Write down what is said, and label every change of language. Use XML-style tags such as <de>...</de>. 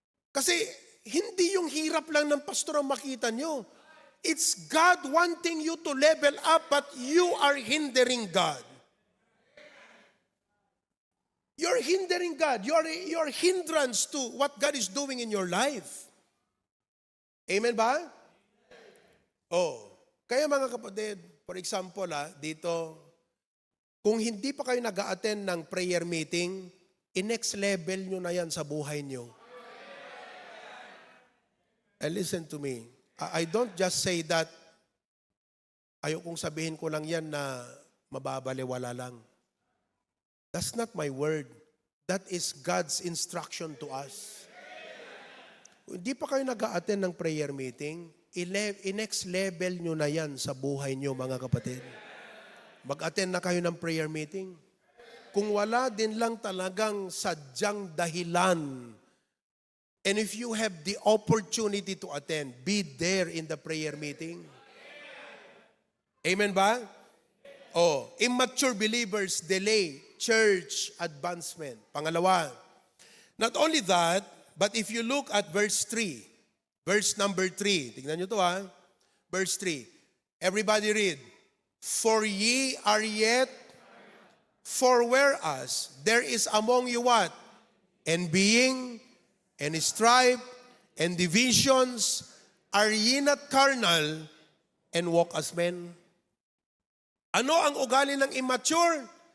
<tl>Kasi, hindi yung hirap lang ng pastor ang makita nyo.</tl> <en>It's God wanting you to level up, but you are hindering God. You're hindering God. You're hindrance to what God is doing in your life.</en> <tl>Amen ba? Kaya mga kapatid, for example dito, kung hindi pa kayo nag-a-attend ng prayer meeting, i-next level nyo na yan sa buhay nyo.</tl> <en>And listen to me, I don't just say that,</en> <tl>ayokong sabihin ko lang yan na mababaliwala lang.</tl> <en>That's not my word. That is God's instruction to us.</en> <tl>Kung hindi pa kayo nag-a-attend ng prayer meeting, i-next level nyo na yan sa buhay nyo, mga kapatid. Mag-attend na kayo ng prayer meeting. Kung wala din lang talagang sadyang dahilan,</tl> <en>and if you have the opportunity to attend, be there in the prayer meeting.</en> <tl>Amen ba?</tl> <en>Immature believers delay church advancement. Pangalawa, not only that, but if you look at verse 3, verse number 3,</en> <tl>tingnan nyo to ha,</tl> <en>verse 3. Everybody read. For ye are yet, for whereas there is among you what? Envying, and strife, and divisions, are ye not carnal, and walk as men?</en> <tl>Ano ang ugali ng immature?</tl>